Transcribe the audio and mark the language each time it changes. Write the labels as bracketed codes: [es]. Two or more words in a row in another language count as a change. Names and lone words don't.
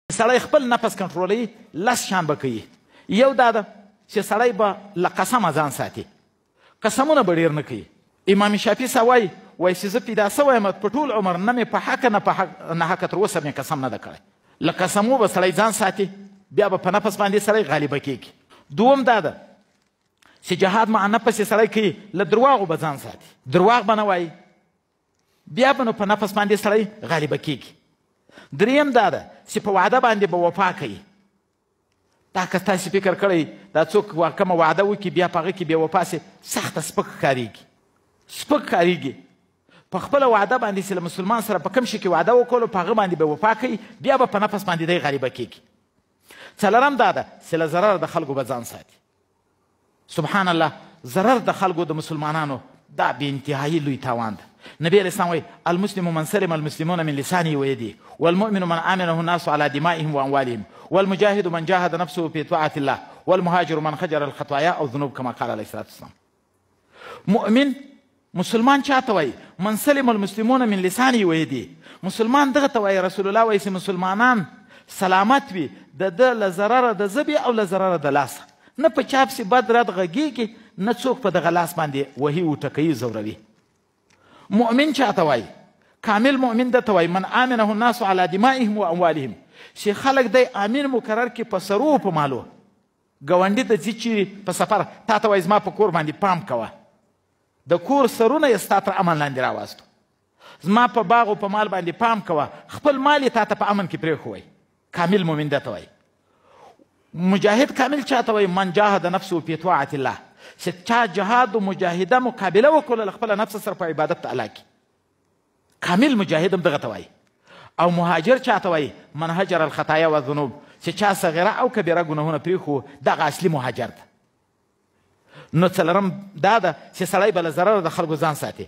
[ps] سړی خپل نفس کنټرولوي 10 شیان به کوي. یو دا ده چې سړی به له قسمه ځان ساتي، قسمونه به ډېر نه کوي. امام شافعي صاحب وایي چې زه پیدا سوی یم په ټول عمر نه مې په حقه نه په ناحقه تر اوسه مې قسم نه ده کړی. له قسمو به سړی ځان ساتي، بیا به په نفس باندې سړی غالبه کېږي. دوم دا ده چې [ar] جهاد مع نفس [ps] یې سړی کوي، له درواغو به ځان ساتي، درواغ به نه وایي، بیا به نو په نفس باندې سړی غالبه کېږي. دریم دا ده چې په وعده باندې به وفا کوي. دا که تاسې فکر کړی دا څوک کومه وعده وکړي بیا په هغه کې بې وفا سي، سخته سپک ښکارېږي، سپک ښکارېږي. په خپله وعده باندې چې له مسلمان سره په کوم شي کې وعده وکړلو په هغه باندې به وفا کوي، بیا به په نفس باندې دی غالبه کېږي. څلورم دا ده چې له ضرر د خلکو به ځان ساتي. [ar] سبحان الله، [ps] ضرر د خلکو د مسلمانانو دا بې انتهایي لوی تاوان ده. [ar] نبی علیه السلام وایي المسلم من سلم المسلمون من لسانه ویده والمؤمن من آمنه الناس على دمائهم واموالهم والمجاهد من جاهد نفسه في طاعة الله والمهاجر من خجر الخطايا او ذنوب كما قال عليه الصلاة والسلام. [ps] مؤمن مسلمان چاته وایي؟ [ar] من سلم المسلمون من لسانه ویده. [ps] مسلمان دغه ته وایي. رسول الله وایي چې مسلمانان سلامت وي د ده له ضرره د ژبې او له ضرره د لاسه، نه په چا پسې بد رد غږېږي، نه څوک په دغه لاس باندې وهي وټکوي ځوروي. مؤمن چاته وایي؟ کامل مؤمن ده ته وایي [ar] من آمنه الناس على دمائهم و اموالهم، [ps] چې خلک دی امین مقرر کړي په سرو په مالو. ګاونډي ته ځي چیرې په سفر، تا ته وایي زما په کور باندې پام کوه، د کور سرونه یې ستا تر امن لاندې راواستو. زما په باغ او په مال باندې پام کوه، خپل مال یې تا ته په امن کې پرېښوی. کامل مؤمن ده ته وایي. مجاهد کامل چاته وایي؟ [ar] من جاهد نفسه فی طاعة الله، [ps] چې چا جهاد و مجاهده مقابله وکړله له خپله نفس سره په عبادت الله کې، کامل مجاهد هم دغه ته وایي. او مهاجر چاته وایي؟ [ar] من هجر الخطایا و ذنوب، [ps] چې چا صغیره او کبیره ګناهونه پرېښو، دغه اصلي مهاجر ده. نو څلورم دا ده چې سړی به له ضرره د خلکو ځان ساتي.